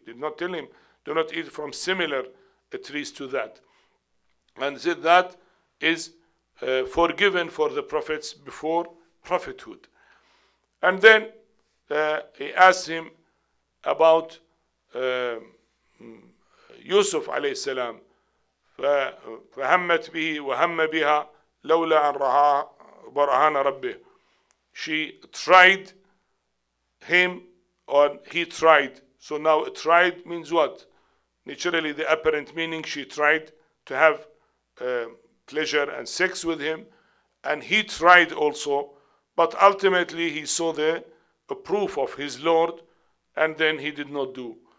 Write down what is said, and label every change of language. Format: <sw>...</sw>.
<en>Did not tell him, do not eat from similar trees to that. And said that is forgiven for the prophets before prophethood. And then he asked him about Yusuf alayhi salam.</en> <ar>فهمت به وهم بها لولا أن رأى برهان ربه.</ar> <en>She tried him, or he tried. So now tried means what? Naturally, the apparent meaning, she tried to have pleasure and sex with him, and he tried also, but ultimately he saw the proof of his Lord, and then he did not do.</en>